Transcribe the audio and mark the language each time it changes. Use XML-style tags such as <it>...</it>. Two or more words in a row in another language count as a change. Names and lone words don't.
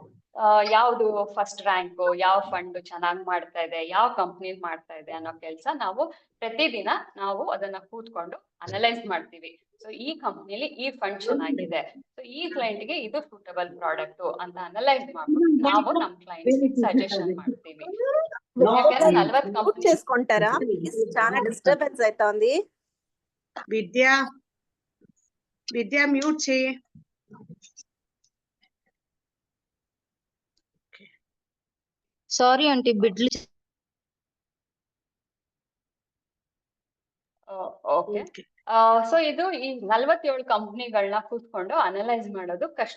<kn>ಯಾವ್ದು</kn> <en>first rank,</en> <kn>ಯಾವ ಫಂಡ್ ಚೆನ್ನಾಗ್ ಮಾಡ್ತಾ ಇದೆ, ಯಾವ ಕಂಪ್ನಿ ಮಾಡ್ತಾ ಇದೆ ಅನ್ನೋ ಕೆಲಸ ನಾವು ಪ್ರತಿದಿನ ನಾವು ಅದನ್ನ ಕೂತ್ಕೊಂಡು ಅನಲೈಸ್ ಮಾಡ್ತೀವಿ. ಸೊ ಈ ಕಂಪ್ನಿಲಿ ಈ ಫಂಡ್ ಚೆನ್ನಾಗಿದೆ, ಸೊ ಈ ಕ್ಲೈಂಟ್ಗೆ ಇದು</kn> <en>suitable product</en> <kn>ಅಂತ ಅನಲೈಸ್ ಮಾಡ್ಬಿಟ್ಟು ನಾವು ನಮ್ ಕ್ಲೈಂಟ್ಸ್ ಸಜೆಷನ್ ಮಾಡ್ತೀವಿ. ಯಾಕಂದ್ರೆ 40 ಕಂಪ್ನಿ</kn> <te>చేసుకుంటారా? చాలా డిస్టర్బెన్స్ అవుతోంది. విద్య మ్యూట్ చేయి.</te> <en>sorry aunty</en> <kn>ಬಿಡ್ಲಿ. ಓಕೆ. ಸೊ ಇದು ಈ 47 ಕಂಪ್ನಿಗಳನ್ನ ಕೂತ್ಕೊಂಡು ಅನಲೈಸ್ ಮಾಡೋದು ಕಷ್ಟ.</kn>